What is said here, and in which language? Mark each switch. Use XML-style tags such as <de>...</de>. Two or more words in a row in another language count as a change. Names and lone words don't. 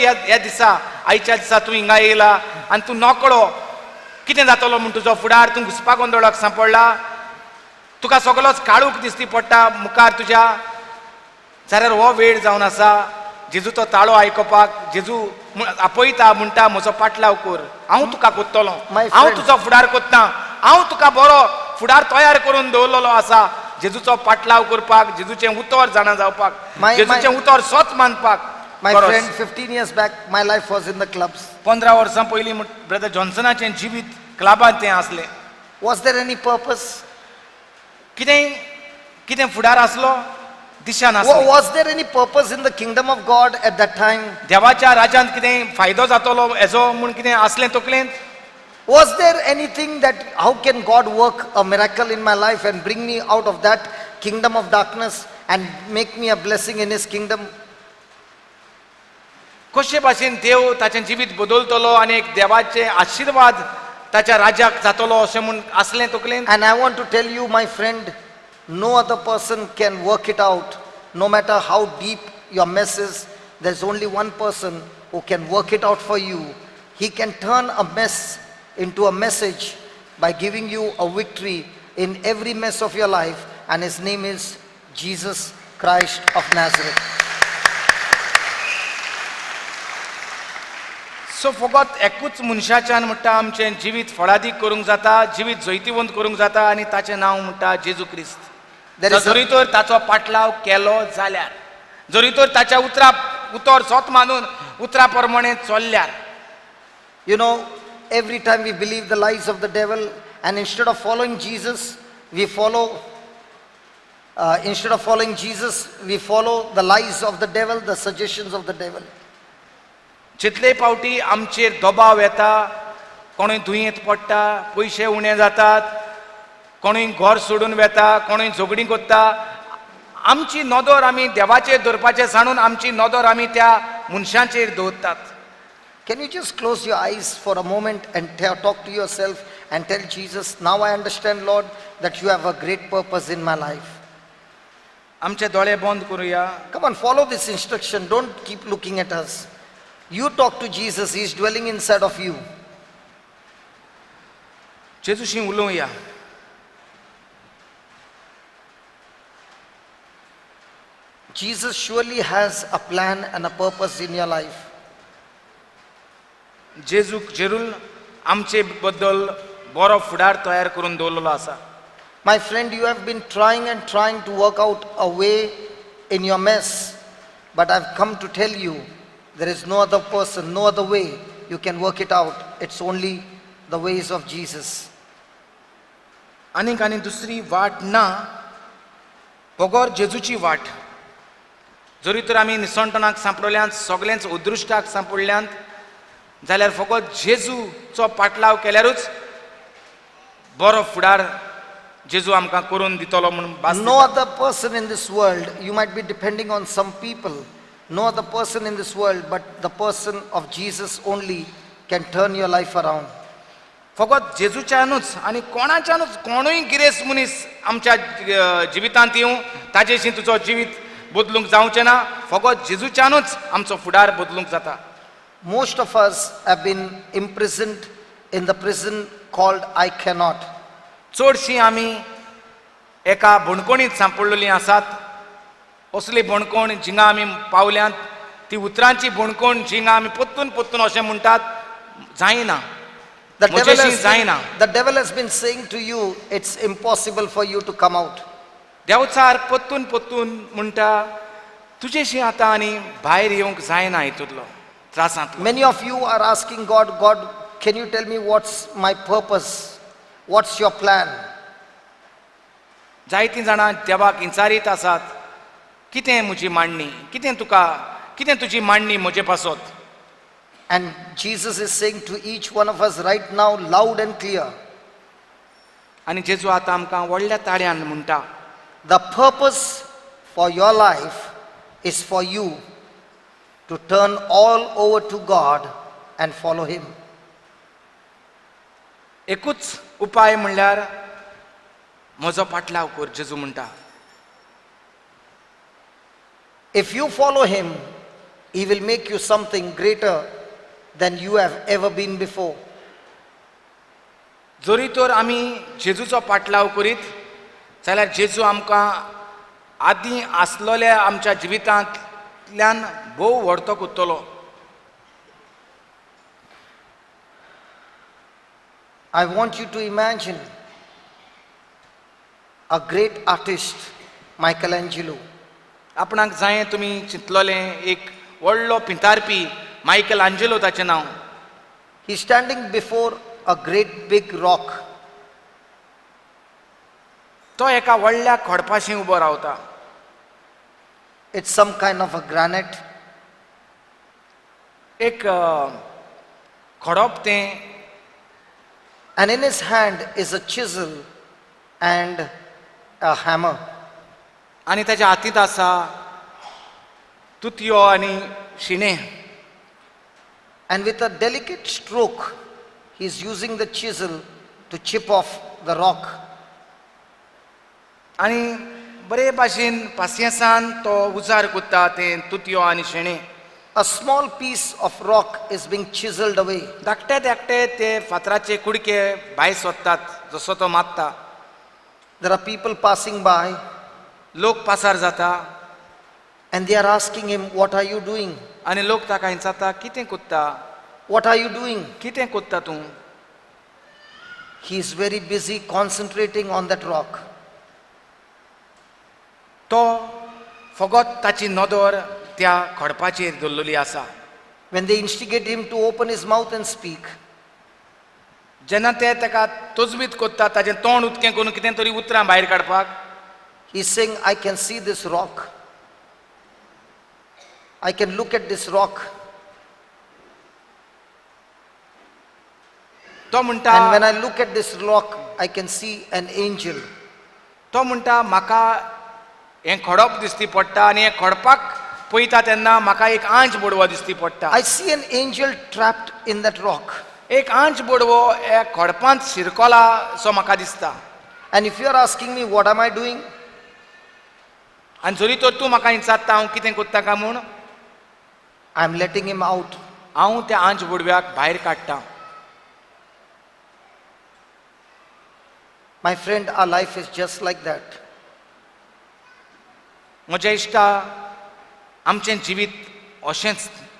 <kok>ह्या दिसा आयच्या दिसा तूं हिंगा येयला आनी तूं नकळो कितें जातलो म्हूण तुजो फुडार तूं घुसपा गोंदळाक सांपडला तुका सगळोच काळूक दिसती पडटा मुखार तुज्या जाल्यार हो वेळ जावन आसा जेजूचो ताळो आयकपाक जेजू आपयता म्हणटा म्हजो पाटलाव कर हांव तुका कोत्तलो हांव तुजो फुडार कोत्ता हांव तुका बरो फुडार तयार करून दवरलेलो आसा जेजूचो पाटलाव करपाक जेजूचें उतर जाणा जावपाक जेजूचें उतर स्वत मानपाक</kok> <en>My friend, 15 years back, my life was in the clubs.</en> <kok>15 वर्सां पयलीं ब्रदर जॉन्सनाचें जिवीत क्लबांत तें आसलें</kok> <en>Was there any purpose?</en> <kok>कितें फुडार आसलो दिशा नासली</kok> <en>Was there any purpose in the kingdom of God at that time?</en> <kok>देवाच्या राज्यांत कितें फायदो जातलो हेजो म्हूण कितें आसलें तकलेंत</kok> <en>Was there anything that how can God work a miracle in my life and bring me out of that kingdom of darkness and make me a blessing in his kingdom?</en> <kok>कशे भाशेन देव ताचें जिवीत बदलतलो आनी एक देवाचे आशिर्वाद ताच्या राज्याक जातलो अशें म्हूण आसलें तकलेंत</kok> <en>And I want to tell you, my friend, no other person can work it out. No matter how deep your mess is, there's only one person who can work it out for you. He can turn a mess into a message by giving you a victory in every mess of your life, and his name is Jesus Christ of Nazareth.</en> <kok>सो फकत एकूच मनशाच्यान म्हणटा आमचें जिवीत फळादीक करूंक जाता जिवीत जैतिवंत करूंक जाता आनी ताचें नांव म्हणटा जेजू क्रिस्त</kok> <en>There is</en> <kok>जरी तर ताचो पाटलाव केलो जाल्यार जरी तर ताच्या उतर स्वत मानून उतरा प्रमाणे चल्ल्यार</kok> <en>You know, every time we believe the lies of the devil, and instead of following Jesus, we follow we follow the lies of the devil, the suggestions of the devil.</en> <kok>जितले फावटी आमचेर दबाव येता कोणूय दुयेंत पडटा पयशे उणे जातात कोणूय घर सोडून वेता कोणूय झगडीं करता आमची नदर आमी देवाचेर दवरपाचें सांडून आमची नदर आमी त्या मनशांचेर दवरतात</kok> <en>Can you just close your eyes for a moment and talk to yourself and tell Jesus, now I understand, Lord, that you have a great purpose in my life.</en> <kok>आमचे दोळे बंद करूया</kok> <en>Come on, follow this instruction. Don't keep looking at us. You talk to Jesus. He is dwelling inside of you.</en> <kok>जेजूशी उलोवया.</kok> <en>Jesus surely has a plan and a purpose in your life.</en> <kok>जेजूक जरूर आमचे बद्दल बरो फुडार तयार करून दवरलेलो आसा.</kok> <en>My friend, you have been trying and trying to work out a way in your mess, but I've come to tell you there is no other person, no other way you can work it out. It's only the ways of Jesus.</en> <kok>आनीक आनी दुसरी वाट ना, फकत जेजूची वाट. जरी तर आमी निसणटणाक सांपडल्यात, सगळ्यांच उदृश्टाक सांपडल्यात, जाल्यार फकत जेजूचो पाटलाव केल्यारूच बरो फुडार जेजू आमकां करून दितलो म्हणून भास</kok> <en>No</en> <kok>दिता.</kok> <en>other person in this world, you might be depending on some people, no other person in this world, but the person of Jesus only can turn your life around.</en> <kok>फकत जेजूच्यानूच आनी कोणाच्यानूच कोणूय गिरेस्त मनीस आमच्या जिवितांत येवं ताजेशी तुजो जिवीत बदलूंक जावचें ना. फकत जेजूच्यानूच आमचो फुडार बदलूंक जाता.</kok> <en>Most of us have been imprisoned in the prison called I cannot.</en> <kok>चडशीं आमी एका बणकोणींत सांपडलेलीं आसात. असली बणकोण जिंगा आमी पावल्यांत, ती उतरांची बणकोण जिंगा आमी पोत्तून पोत्तून अशें म्हणटात, जायना, म्हजेशी जायना.</kok> <en>The devil has been saying to you, it's impossible for you to come out.</en> <kok>देवचार पोत्तून पोत्तून म्हणटा, तुजेशी आतां आनी भायर येवंक जायना हितूंतलो त्रासांतलो.</kok> <en>Many of you are asking God, God, can you tell me what's my purpose? What's your plan?</en> <kok>जायतीं जाणां देवाक विचारीत आसात, कितें म्हजी मांडणी, कितें तुजी मांडणी म्हजे पासत.</kok> <en>And Jesus is saying to each one of us right now, loud and clear,</en> <kok>आनी जेजू आतां आमकां व्हडल्या ताळ्यान म्हणटा,</kok> <en>the purpose for your life is for you to turn all over to God and follow Him.</en> <kok>एकूच उपाय म्हणल्यार म्हजो पाटलाव कर, जेजू म्हणटा.</kok> <en>If you follow Him, He will make you something greater than you have ever been before.</en> <kok>जरी तर आमी जेजूचो पाटलाव करीत, जाल्यार जेजू आमकां आदीं आसलोल्या आमच्या जिवितांतल्यान भोव व्हडतो कोत्तलो.</kok> <en>I want you to imagine a great artist, Michelangelo.</en> <kok>आपणाक जाय तुमी चिंतलोलें एक व्हडलो पिंतारपी मायकल आंजेलो ताचें नांव.</kok> <en>He's standing before a great big rock.</en> <kok>तो एका व्हडल्या खोडपाशी उबो रावता.</kok> <en>It's some kind of a granite.</en> <kok>एक खोडप तें,</kok> <en>And in his hand is a chisel and a hammer.</en> <kok>आनी ताच्या हातींत आसा तुतयो आनी शिणे.</kok> <en>And with a delicate stroke, he's using the chisel to chip off the rock.</en> <kok>आनी बरे भाशेन पासियेंसान तो उजार कोत्ता तें तुतयो आनी शेणे.</kok> <en>A small piece of rock is being chiseled away.</en> <kok>धाकटे धाकटे ते फातराचे कुडके भायर सोदतात जसो तो मात्ता.</kok> <en>There are people passing by</en> <kok>लोक पासार जाता</kok> <en>and they are asking him, what are you doing?</en> <kok>आनी लोक ताका विचारता, कितें कोत्ता,</kok> <en>What are you doing?</en> <kok>कितें कोत्ता तूं.</kok> <en>He is very busy concentrating on that rock.</en> <kok>तो फकत ताची नदर त्या खडपाचेर दवरलेली आसा.</kok> <en>When they instigate him to open his mouth and speak,</en> <kok>जेन्ना ते ताका तजवीज कोत्ता ताचें तोंड उदकें करून कितें तरी उतरां भायर काडपाक,</kok> <en>he's saying, I can see this rock. I can look at this rock.</en> <kok>तो म्हणटा,</kok> <en>And when I look at this rock, I can see an angel.</en> <kok>तो म्हणटा म्हाका हें खडप दिसती पडटा आनी हें खडपाक पळयता तेन्ना म्हाका एक आंच बोडवो दिसती पडटा.</kok> <en>I see an angel trapped in that rock.</en> <kok>एक आंच बोडवो ह्या खडपांत शिरकोला सो म्हाका दिसता.</kok> <en>And if you are asking me, what am I doing?</en> <kok>आनी जरी तर तूं म्हाका विचारता हांव कितें कोत्ता काय म्हूण,</kok> <en>I am letting him out.</en> <kok>हांव त्या आंच बोडव्याक भायर काडटा.</kok> <en>My friend, our life is just like that.</en> <kok>म्हज्या इश्टा आमचें जिवीत अशेंच.</kok>